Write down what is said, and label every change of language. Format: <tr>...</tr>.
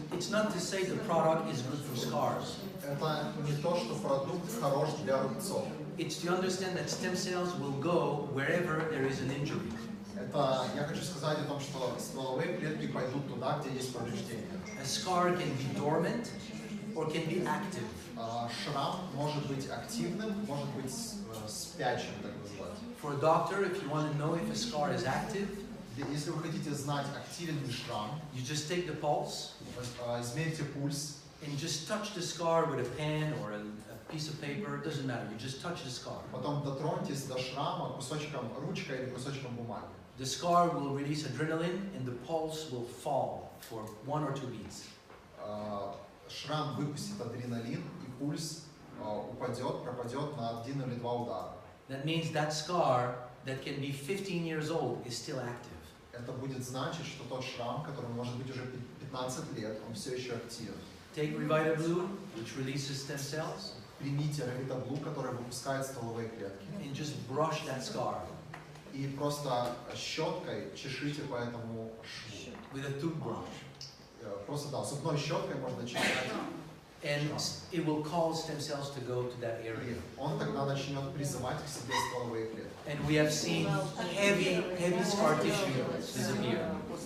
<en>it's not to say the product is good for scars.</en> <ru>это не то, что продукт хорош для рубцов.</ru> <en>It's to understand that stem cells will go wherever there is an injury.</en> <ru>Это я хочу сказать о том, что стволовые клетки пойдут туда, где есть повреждения.</ru> <en>A scar can be dormant or can be active.</en> <ru>Шрам может быть активным, может быть спящим, так называть.</ru> <en>For a doctor, if you want to know if a scar is active,</en> <ru>Если вы хотите знать, активен ли шрам,</ru> <en>you just take the pulse</en> <ru>измерьте пульс</ru> <en>and just touch the scar with a pen or a piece of paper. It doesn't matter. You just touch the scar.</en> <ru>потом дотроньтесь до шрама кусочком ручкой или кусочком бумаги.</ru> <en>The scar will release adrenaline and the pulse will fall for 1 or 2 beats.</en> <ru>Шрам выпустит адреналин и пульс пропадет на 1 или 2 удара.</ru> <en>That means that scar that can be 15 years old is still active.</en> <ru>Это будет значить, что тот шрам, который может быть уже 15 лет, он все еще активен.</ru> <en>Take Revitablue, which releases stem cells,</en> <ru>Примите ревитаблу, который выпускает стволовые клетки,</ru> <en>and just brush that scar</en> <ru>и просто щеткой чешите по этому шву.</ru> <en>with a toothbrush.</en> <ru>Просто да, зубной щеткой можно чесать.</ru> <en>And it will cause stem cells to go to that area.</en> <ru>Он тогда начнет призывать к себе стволовые клетки.</ru> <en>And we have seen heavy scar tissue disappear.</en>